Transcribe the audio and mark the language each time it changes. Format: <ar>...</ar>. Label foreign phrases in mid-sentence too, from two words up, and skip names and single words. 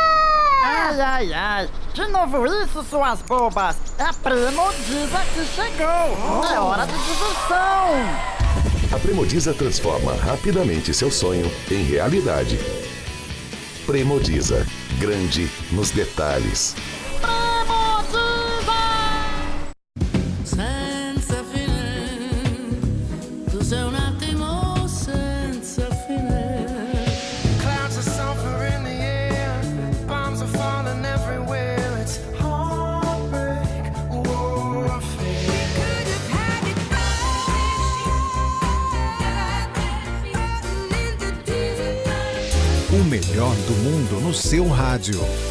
<pt>Ai, ai, ai! De novo isso, suas bobas! É a Premodiza que chegou! É hora de diversão! A Premodiza transforma rapidamente seu sonho em realidade. Premodiza, grande nos detalhes.</pt> <it>Senza fine, tu sei un attimo senza fine.</it> <en>Clouds are sulfur in the air, bombs are falling everywhere. It's heartbreak, warfare. We could have had it all.</en> <pt>O melhor do mundo no seu rádio.</pt>